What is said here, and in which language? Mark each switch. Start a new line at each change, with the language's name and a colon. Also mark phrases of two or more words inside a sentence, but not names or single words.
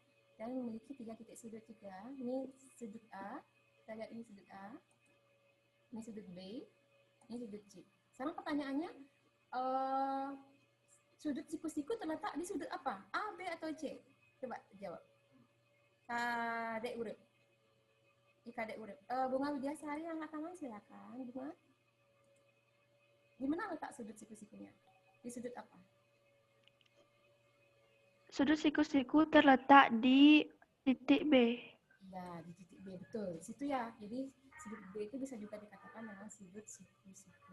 Indonesian: Dan memiliki 3 titik sudut juga. Ini sudut A, kita lihat ini sudut A, ini sudut B, ini sudut C. Sekarang pertanyaannya, sudut siku-siku terletak di sudut apa? A, B, atau C? Coba jawab. Kadek urip. Kadek urip. Bunga Widyasari yang angkat tangan silakan. Bunga. Di mana letak sudut siku-sikunya? Di sudut apa? Sudut siku-siku terletak di titik B. Ya, di titik B, betul. Di situ ya. Jadi, sudut B itu bisa juga dikatakan dengan sudut siku-siku.